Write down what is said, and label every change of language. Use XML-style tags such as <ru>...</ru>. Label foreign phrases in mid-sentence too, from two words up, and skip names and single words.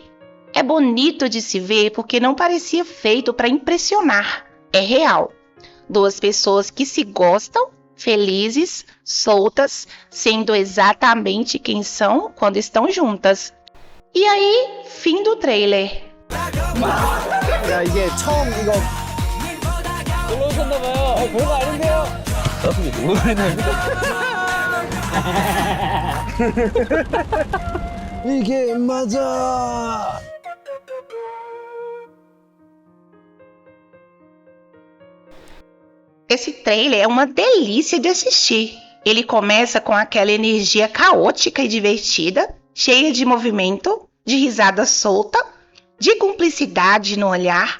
<pt>É bonito de se ver porque não parecia feito para impressionar. É real. Duas pessoas que se gostam, felizes, soltas, sendo exatamente quem são quando estão juntas. E aí, fim do trailer.</pt> <ko>야, 이게 처음 이거 놀러 오셨나봐요. 별거 아닌데요. 나중에 누가 그랬나? 이게 맞아.</ko> <pt>Esse trailer é uma delícia de assistir. Ele começa com aquela energia caótica e divertida, cheia de movimento, de risada solta, de cumplicidade no olhar.</pt>